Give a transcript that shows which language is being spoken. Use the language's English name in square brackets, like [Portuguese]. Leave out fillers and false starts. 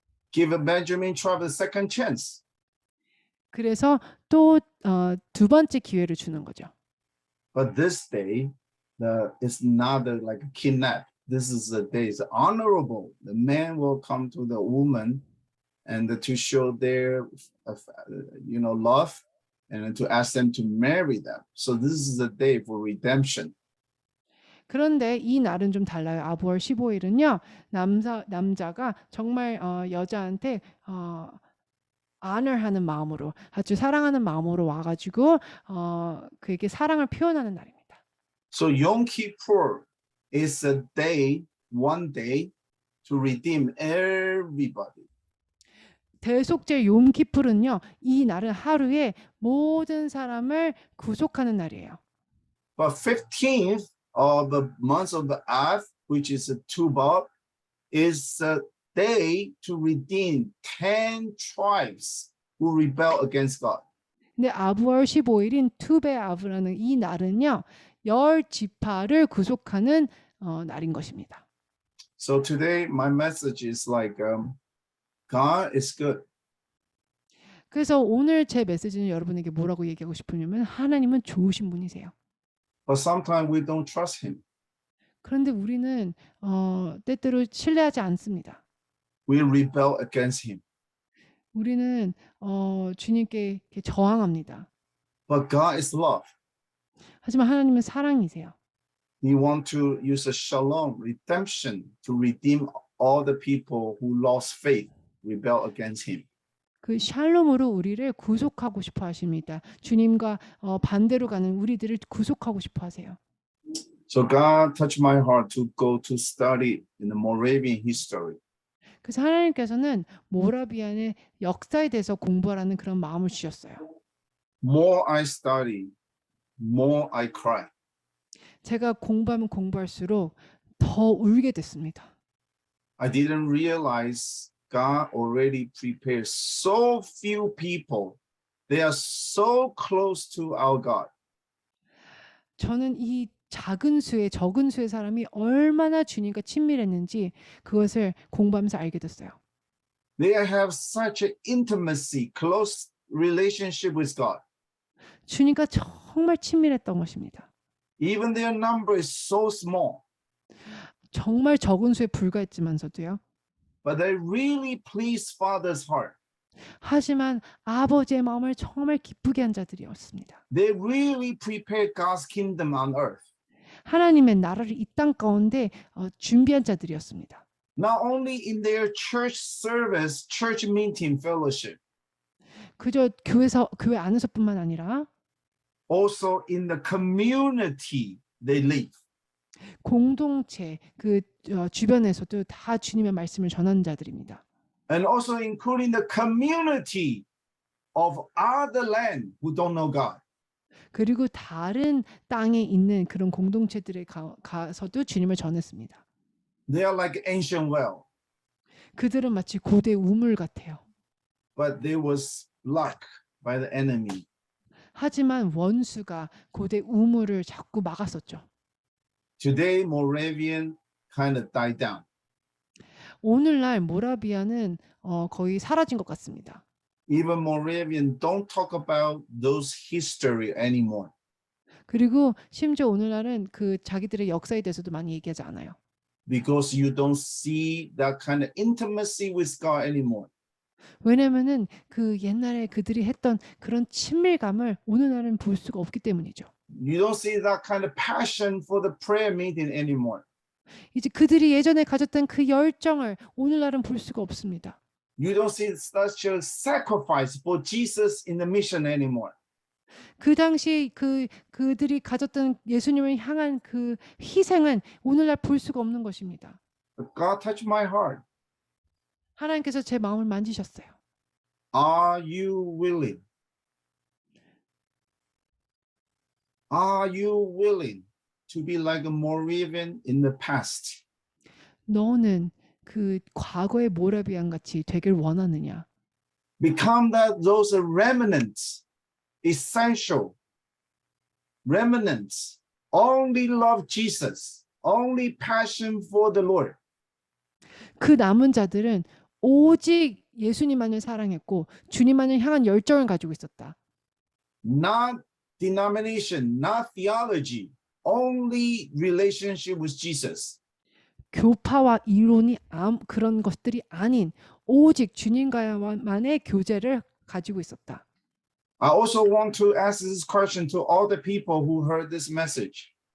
[English] Give a Benjamin tribe a second chance. [Korean] 그래서 또 두 번째 기회를 주는 거죠. [English] But this day, it's not like a kidnap. This is a day, it's honorable. The man will come to the woman and to show their, love. and to ask them to marry them. So this is the day for redemption. [Korean] 그런데 이 날은 좀 달라요. 아부월 15일은요. 남자가 정말 여자한테 honor하는 마음으로 아주 사랑하는 마음으로 와가지고 그에게 사랑을 표현하는 날입니다. [English] So Yom Kippur is a day, one day to redeem everybody. [Korean] 대속죄 욤키푸르는요. 이 날은 하루에 모든 사람을 구속하는 날이에요. [English] But 15th of the month of the Av, which is a Tubal, is a day to redeem 10 tribes who rebel against God. [Korean] 근데 아부월 15일인 투베아브라는 이 날은요. 10지파를 구속하는 날인 것입니다. [English] So today my message is like God is good. [Korean] 그래서 오늘 제 메시지는 여러분에게 뭐라고 얘기하고 싶으냐면 하나님은 좋으신 분이세요. [English] But sometimes we don't trust him. [Korean] 그런데 우리는 때때로 신뢰하지 않습니다. [English] We rebel against him. [Korean] 우리는 주님께 이렇게 저항합니다. [English] But God is love. [Korean] 하지만 하나님은 사랑이세요. [English] He wants to use a shalom, redemption, to redeem all the people who lost faith, rebel against him. [Korean] 그 샬롬으로 우리를 구속하고 싶어 하십니다. 주님과 반대로 가는 우리들을 구속하고 싶어 하세요. [English] So God touched my heart to go to study in the Moravian history. [Korean] 그래서 하나님께서는 모라비안의 역사에 대해서 공부하라는 그런 마음을 주셨어요. [English] More I study, more I cry. [Korean] 제가 공부하면 공부할수록 더 울게 됐습니다. [English] I didn't realize God already prepared so few people. They are so close to our God. [Korean] 저는 이 적은 수의 사람이 얼마나 주님과 친밀했는지 그것을 공부하면서 알게 됐어요. [English] They have such an intimacy, close relationship with God. [Korean] 주님과 정말 친밀했던 것입니다. [English] Even their number is so small, [Korean] 정말 적은 수에 불과했지만서도요. [English] but they really please Father's heart. [Korean] 하지만 아버지의 마음을 정말 기쁘게 한 자들이었습니다. [English] They really prepared God's kingdom on earth. [Korean] 하나님의 나라를 이 땅 가운데 준비한 자들이었습니다. [English] Not only in their church service, church meeting, fellowship, [Korean] 그저 교회 안에서뿐만 아니라 [English] also in the community they live. [Korean] 공동체 그 주변에서도 다 주님의 말씀을 전하는 자들입니다. [English] And also including the community of other land who don't know God. [Korean] 그리고 다른 땅에 있는 그런 공동체들에 가서도 주님을 전했습니다. [English] They are like ancient well, [Korean] 그들은 마치 고대 우물 같아요. [English] but they was blocked by the enemy. [Korean] 하지만 원수가 고대 우물을 자꾸 막았었죠. [English] Today, Moravian kind of died down. [Korean] 오늘날 모라비아는 거의 사라진 것 같습니다. [English] Even Moravian don't talk about those history anymore. [Korean] 그리고 심지어 오늘날은 그 자기들의 역사에 대해서도 많이 얘기하지 않아요. [English] Because you don't see that kind of intimacy with God anymore. [Korean] 왜냐면은 그 옛날에 그들이 했던 그런 친밀감을 오늘날은 볼 수가 없기 때문이죠. [English] You don't see that kind of passion for the prayer meeting anymore. [Korean] 이제 그들이 예전에 가졌던 그 열정을 오늘날은 볼 수가 없습니다. [English] You don't see such a sacrifice for Jesus in the mission anymore. [Korean] 그 당시 그들이 가졌던 예수님을 향한 그 희생은 오늘날 볼 수가 없는 것입니다. [English] But God touched my heart. [Korean] 하나님께서 제 마음을 만지셨어요. [English] Are you willing? Are you willing to be like a Moravian in the past? [Korean] 너는 그 과거의 모라비안 같이 되길 원하느냐? [English] Become those remnants, essential remnants, only love Jesus, only passion for the Lord. [Korean] 그 남은 자들은 오직 예수님만을 사랑했고 주님만을 향한 열정을 가지고 있었다. [English] Not denomination, not theology, only relationship with Jesus. [Korean] 교파와 이론이 그런 것들이 아닌 오직 주님과만의 교제를 가지고 있었다. [English] I also want to ask this question to all the people who heard this message.